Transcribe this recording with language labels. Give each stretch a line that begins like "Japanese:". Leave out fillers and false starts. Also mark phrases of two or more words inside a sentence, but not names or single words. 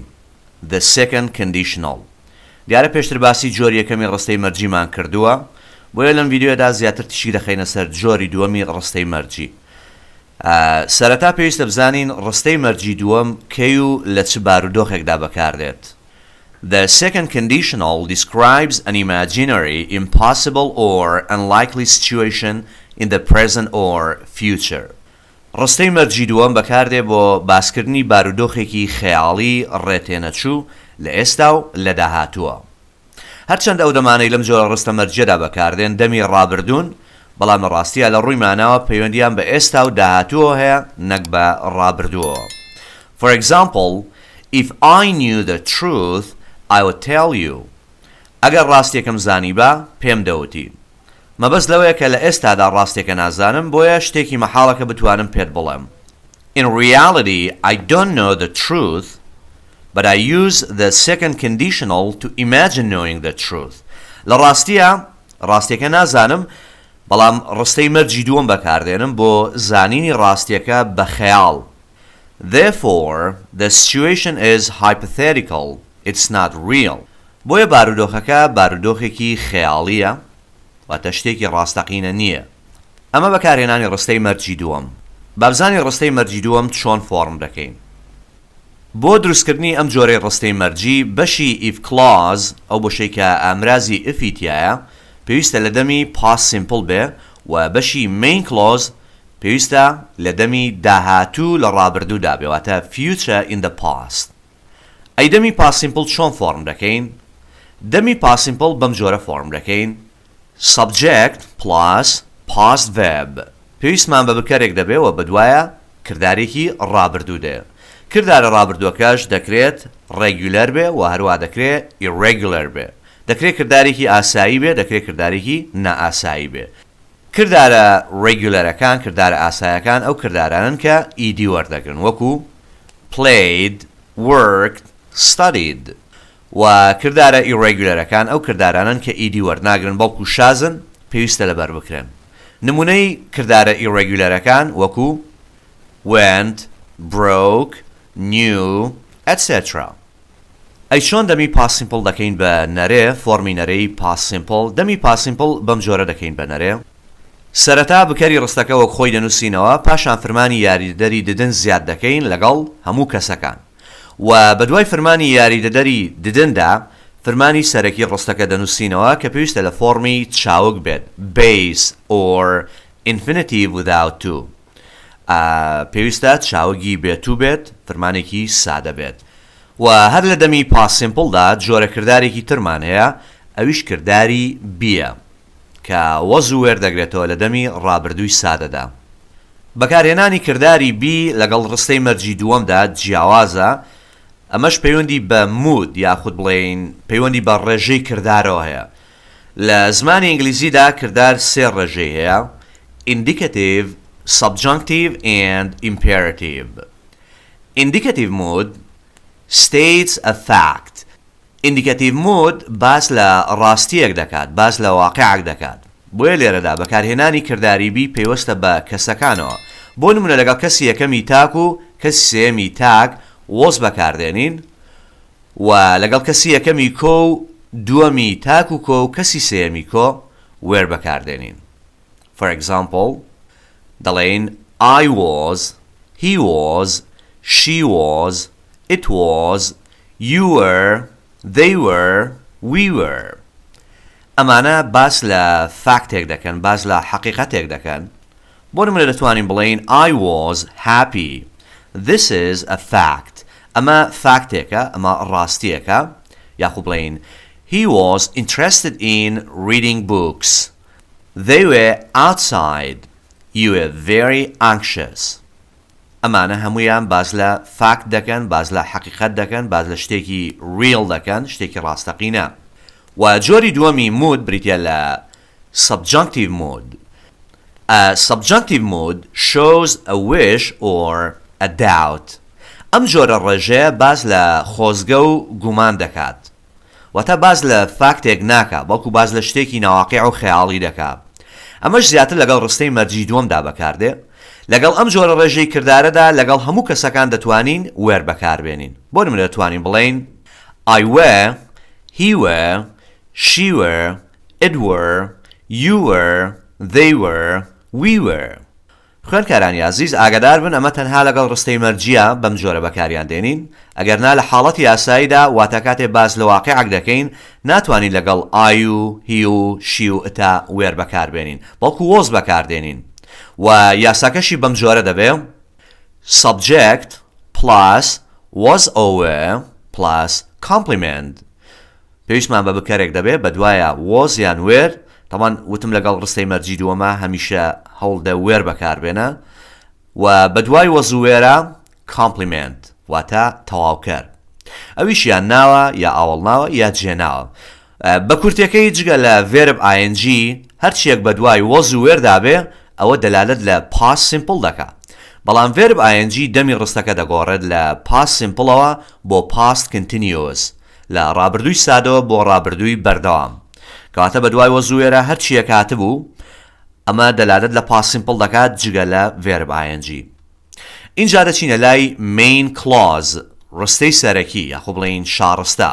English: The Second Conditional.
Central Kurdish: دیارە پێشتر باسی جۆری یەکەمی ڕستەی مەرجیمان کردووە، بۆیە لەم ڤیدیۆدا زیاتر تشی دەخەینە سەر جۆری دووەمی ڕستەی مەرجی. سەرەتا پێویستە بزانین ڕستەی مەرجی دووەم کەی و لە چ بارودۆخێکدا بەکاردێت.
English: The second conditional describes an imaginary, impossible or unlikely situation in the present or future.
Central Kurdish: ڕستەی مەرجی دووەم بەکاردێ بۆ باسکردنی بارودۆخێکی خەیاڵی ڕێتێنەچوو لە ئێستا و لە داهاتووە. هەرچەند ئەو دەمانەی لەم جۆرە ڕستە مەرجەدا بەکاردێن دەمی ڕابردوون، بەڵام لە ڕاستیە لە ڕووی ماناوە پەیوەندیان بە ئێستا و داهاتووە هەیە نەک بە ڕابردووە.
English: For example, if I knew the truth, I would tell you.
Central Kurdish: ئەگەر ڕاستێکم زانی بە پێم دەوتی. مەبەست لەوەیە کە لە ئێستادا ڕاستێکە نازانم، بۆیە شتێکی مەحاڵەکە بتوانم پێت بڵێم.
English: In reality, I don't know the truth, but I use the second conditional to imagine knowing the truth.
Central Kurdish: لە ڕاستیە ڕاستێکە نازانم، بەڵام ڕستەی مەرجی دووەم بەکاردێنم بۆ زانینی ڕاستیەکە بە خەیاڵ.
English: Therefore, the situation is hypothetical. It's not real.
Central Kurdish: بۆیە بارودۆخەکە بارودۆخێکی خەیاڵیە، واتە شتێکی ڕاستەقینە نییە. ئەمە بەکارهێنانی ڕستەی مەرجی دووەم. با بزانین ڕستەی مەرجی دووەم چۆن فۆرم دەکەین. بۆ دروستکردنی ئەم جۆرەی ڕستەی مەرجی بەشی
English: if clause
Central Kurdish: ئەو بەشەی کە ئامرازی ifی تایە پێویستە لە دەمی
English: past simple
Central Kurdish: بێ، و بەشی
English: main clause
Central Kurdish: پێویستە لە دەمی داهاتوو لە ڕابردوودا بێ، واتە
English: future in the past.
Central Kurdish: ئەی دەمی
English: past simple
Central Kurdish: چۆن فۆرم دەکەین؟ دەمی
English: past simple
Central Kurdish: بەم جۆرە فۆرم دەکەین:
English: subject plus past verb.
Central Kurdish: پێویستمان بە بکارێک دەبێەوە بەدوایە کردارێکی ڕابردوو دێ. کردارە ڕابردووەکەش دەکرێت regular بێ و هەروە دەکرێت irregular بێ. دەکرێت کردارێکی ئاسایی بێ، دەکرێت کردارێکی نائاسایی بێ. کردارە regularەکان، کردارە ئاسایەکان ئەو کردارانن کە ed وەردەگرن، وەکو
English: played، worked، studied.
Central Kurdish: و کردارە irregularەکان ئەو کردارانن کە ed وەرناگرن بەڵکو شازن، پێویستە لەبەر بکرێن. نمونەی کردارە irregularەکان وەکو
English: went، broke، knew، etc.
Central Kurdish: ئەی چۆن دەمی
English: past simple
Central Kurdish: دەکەین بە نەرێ، فۆرمی نەرەی
English: past simple؟
Central Kurdish: دەمی
English: past simple
Central Kurdish: بەم جۆرە دەکەین بە نەرێ. سەرەتا بکەری ڕستەکە وەک خۆی دەنووسینەوە، پاشان فرمانی یاریدەری ددن زیاد دەکەین لەگەڵ هەموو کەسەکان، و بەدوای فرمانی یاریدەدەری ددندا فرمانی سەرەکی ڕستەکە دەنووسینەوە کە پێویستە لە فۆرمی چاوک بێت، base or infinitive without to. پێویستە چاوەگی بێت و بێت، فرمانێکی سادە بێت. و هەر لە دەمی
English: past simple
Central Kurdish: دا جۆرە کردارێکی ترمان هەیە، ئەویش کرداری بیە کە وەز و وێردەگرێتەوە لە دەمی ڕابردووی سادەدا. بەکارهێنانی کرداری بی لەگەڵ ڕستەی مەرجی دووەمدا جیاوازە، ئەمەش پەیوەندی بە مود یاخود بڵێین پەیوەندی بە ڕێژەی کردارەوە هەیە. لە زمانی ئینگلیزیدا کردار سێ ڕێژەی هەیە:
English: indicative، subjunctive and imperative. Indicative mood states a fact. Indicative mood
Central Kurdish: باس لە ڕاستیەک دەکات، باس لە واقعێک دەکات. بۆیە لێرەدا بەکارهێنانی کرداری بی پێوەستە بە کەسەکانەوە. بۆ نمونە لەگەڵ کەسی یەکەمی تاک و کەسی سێمی تاک وەز بەکاردێنین، و لەگەڵ کەسی یەکەمی کۆ و دووەمی تاک و کۆ و کەسی سێمی کۆ وێر بەکاردێنین.
English: For example, دەڵێن I was، he was، she was، it was، you were، they were، we were.
Central Kurdish: ئەمانە باس لە فاکتێک دەکەن، باس لە حەقیقەتێک دەکەن. بۆ نمونە دەتوانین بڵێین
English: I was happy. This is a fact.
Central Kurdish: ئەمە فاکتێکە، ئەمە ڕاستیەکە. یاخود بڵێین
English: He was interested in reading books. They were outside. You were very anxious.
Central Kurdish: ئەمانە هەمویان باز لە فاکت دەکەن، باز لە حەقیقەت دەکەن، باز لە شتێکی ریل دەکەن، شتێکی ڕاستەقینە. و جۆری دووەمی مود بریتە لە
English: subjunctive mood.
Central Kurdish: A subjunctive mood shows a wish or a doubt. ئەم جۆرە ڕێژەیە باز لە خۆزگە و گومان دەکات، واتە باز لە فاکتێک ناکات، بەڵکو باز لە شتێکی ناواقیع و خەیاڵی دەکات. ئەمەش زیاتر لەگەڵ ڕستەی مەرجی دووەمدا بەکاردێ. لەگەڵ ئەم جۆرە ڕێژەی کردارەدا لەگەڵ هەموو کەسەکان دەتوانین وێر بەکاربێنین. بۆ نمونە دەتوانین بڵێین
English: I were, he were, she were, it were, you were, they were, we were.
Central Kurdish: خوێندکارانی عزیز ئاگادار بن ئەمە تەنها لەگەڵ ڕستەی مەرجیە بەم جۆرە بەکاریان دێنین. ئەگەرنا لە حاڵەتی یاساییدا واتە کاتێ باز لە واقعیەک دەکەین ناتوانین لەگەڵ I و he و she و ئتا وێر بەکاربێنین بەڵکو was بەکاردێنین. و یاساکەشی بەم جۆرە دەبێ
English: subject plus was over plus complement.
Central Kurdish: پێویستمان بە بکارێک دەبێ بە دوایە was یان were. طبعا وتم لەگەڵ ڕستەی مەرجی دووەمە هەمیشە هەوڵدە وێر بەکاربێنە و بە دوای وەز و وێرە complement واتە تەواوکەر. ئەویش یان ناوە یا ئاوەڵناوە یا جێناوە. بە کورتەکەی جگە لە
English: verb ing
Central Kurdish: هەرچیەک بە دوای وەز و وێر دابێ ئەوە دەلالەت لە
English: past simple
Central Kurdish: دەکات. بەڵام
English: verb ing
Central Kurdish: دەمی ڕستەکە دەگۆڕێت لە
English: past simple
Central Kurdish: ەوە بۆ
English: past continuous
Central Kurdish: لە ڕابردووی سادەوە بۆ ڕابردووی بەردەوام. کەواتە بە دوای وەز و وێرە هەرچیەک هاتبوو ئەمە دەلالەت لە
English: past simple
Central Kurdish: دەکات جگە لە
English: verb ing.
Central Kurdish: اینجا دەچینە لای
English: main clause
Central Kurdish: ڕستەی سەرەکی یاخۆ بڵێین شاڕستە.